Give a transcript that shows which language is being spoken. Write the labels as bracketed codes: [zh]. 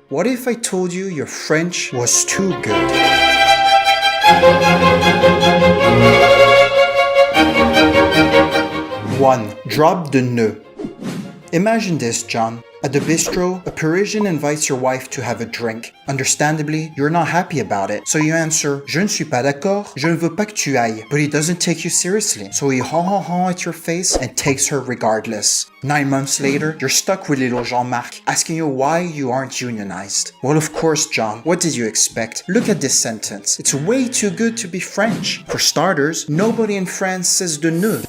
[en] What if I told you your French was too good? 1. Drop the ne. Imagine this, John. At the bistro, a Parisian invites your wife to have a drink. Understandably, you're not happy about it, so you answer, [fr] Je ne suis pas d'accord, je ne veux pas que tu ailles. [en] But he doesn't take you seriously, so he ha at your face and takes her regardless. 9 months later, you're stuck with little Jean-Marc, asking you why you aren't unionized. Well, of course, John, what did you expect? Look at this sentence. It's way too good to be French. For starters, nobody in France says de ne.